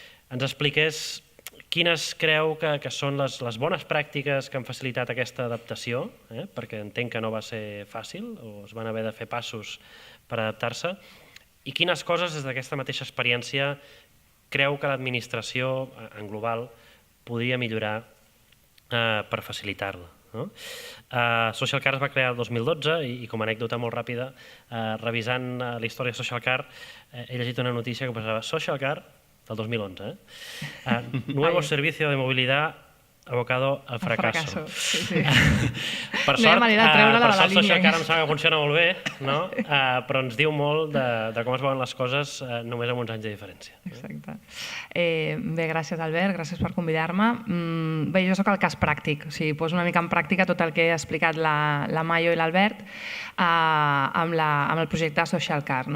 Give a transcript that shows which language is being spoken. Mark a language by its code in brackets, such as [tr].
[ca] ens expliqués quines creu que són les bones pràctiques que han facilitat aquesta adaptació, perquè entenc que no va ser fàcil, o es van haver de fer passos per adaptar-se, i quines coses des d'aquesta mateixa experiència creu que l'administració en global podria millorar per facilitar-la. SocialCar es va crear el 2012 i com a anècdota molt ràpida, revisant la història de SocialCar, he llegit una notícia que posava SocialCar del 2011. [es] Nuevo servicio de movilidad abocado al fracaso. [ca] Sí, sí. Per No hi ha manera de treure-la de la línia. SocialCar em sembla que funciona molt bé, però ens diu molt de com es veuen les coses només amb uns anys de diferència. Exacte. Bé, gràcies, Albert, gràcies per convidar-me. Bé, jo soc el cas pràctic, o sigui, poso una mica en pràctica tot el que ha explicat la Mayo i l'Albert amb el projecte SocialCar.